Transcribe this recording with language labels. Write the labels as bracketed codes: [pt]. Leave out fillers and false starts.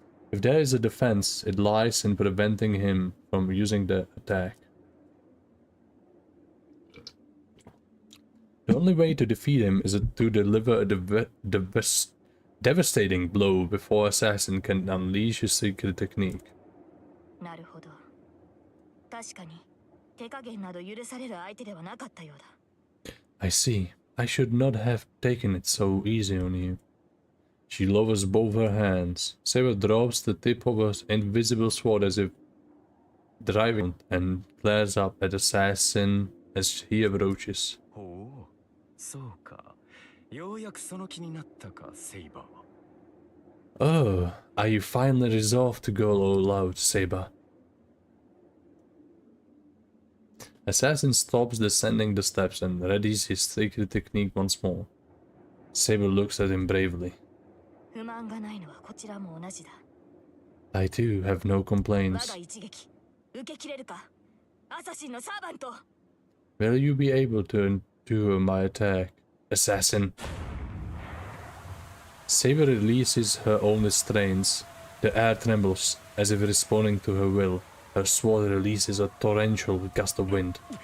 [en] If there is a defense, it lies in preventing him from using the attack. The only way to defeat him is to deliver a devastating blow before Assassin can unleash his secret technique. [ja] なるほど。確かに手加減など許される相手ではなかったようだ。 [en] I see. I should not have taken it so easy on you. She lowers both her hands. Saber drops the tip of her invisible sword as if driving and glares up at Assassin as he approaches. [ja] ほう、そうか。ようやくその気になったか、セイバー。 [en] Oh, are you finally resolved to go all out, Saber? Assassin stops descending the steps and readies his secret technique once more. Saber looks at him bravely. [ja] 不満がないのはこちらも同じだ。 [en] I too have no [ja] 我 [en] complaints. [ja] が一撃受け切れるか。アサシンのサーバント。 [en] Will you be able to endure my attack, Assassin? Saber releases her own restraints. The air trembles, as if responding to her will. Her sword releases a torrential gust of wind.